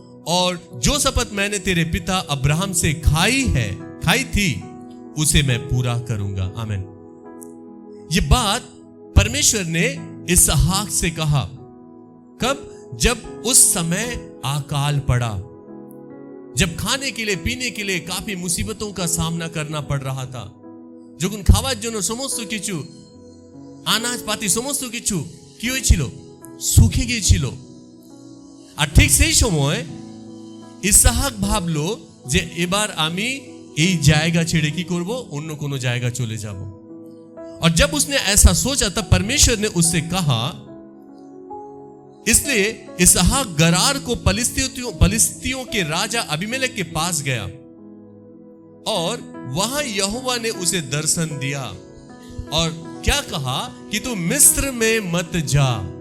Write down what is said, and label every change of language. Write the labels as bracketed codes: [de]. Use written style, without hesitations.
[hi] और जो शपथ मैंने तेरे पिता अब्राहम से खाई थी उसे मैं पूरा करूंगा। आमीन। ये बात परमेश्वर ने इसहाक से कहा। कब? जब उस समय अकाल पड़ा, जब खाने के लिए पीने के लिए काफी मुसीबतों का सामना करना पड़ रहा था। [bn] যখন খাওয়ার জন্য সমস্ত কিছু আনাজপাতি সমস্ত কিছু কি হয়েছিল? শুকিয়ে গিয়েছিল। আর ঠিক সেই সময় ইসহাক ভাবলো যে এবার আমি এই জায়গা ছেড়ে কি করব? অন্য কোনো জায়গা চলে যাব। [hi] और जब उसने ऐसा सोचा तब परमेश्वर ने उससे कहा, इसलिए इसहाक गरार को पलिस्तियों के राजा अबीमेलेक के पास गया और वहां यहोवा ने उसे दर्शन दिया और क्या कहा कि तू मिस्र में मत जा।